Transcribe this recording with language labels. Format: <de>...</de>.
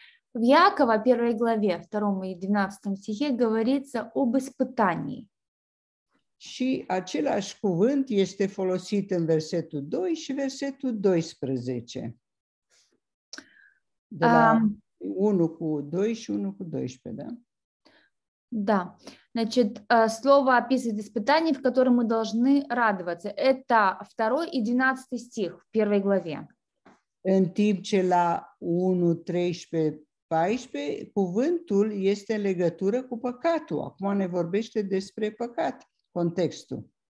<ru>В Иакова, 1 главе, 2 и 12 стихе говорится об испытании.</ru> <ro>Și același cuvânt este folosit în versetul 2 și versetul 12. De la 1 cu 2 și 1 cu 12,</ro> <ru>да? Да, значит, слово описывает испытание, в котором мы должны радоваться. Это 2 и 12 стих в 1 главе.</ru> <ro>În timp ce la 1, 13, 14, cuvântul este în legătură cu păcatul. Acum ne vorbește despre păcat, contextul.</ro>